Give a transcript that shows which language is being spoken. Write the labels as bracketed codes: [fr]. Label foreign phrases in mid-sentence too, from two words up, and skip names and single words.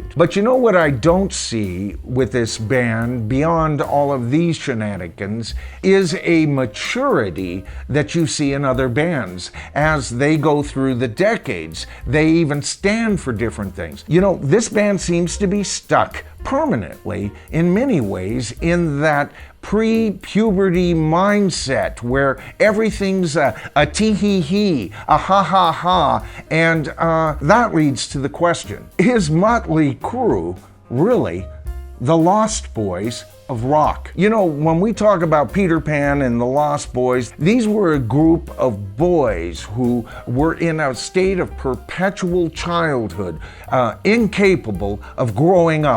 [en] But you know what I don't see with this band, beyond all of these shenanigans, is a maturity that you see in other bands. As they go through the decades, they even stand for different things. You know, this band seems to be stuck permanently, in many ways, in that pre-puberty mindset where everything's a tee-hee-hee, a ha-ha-ha, and that leads to the question, is Mötley Crüe really the Lost Boys of rock? You know, when we talk about Peter Pan and the Lost Boys, these were a group of boys who were in a state of perpetual childhood, incapable of growing up.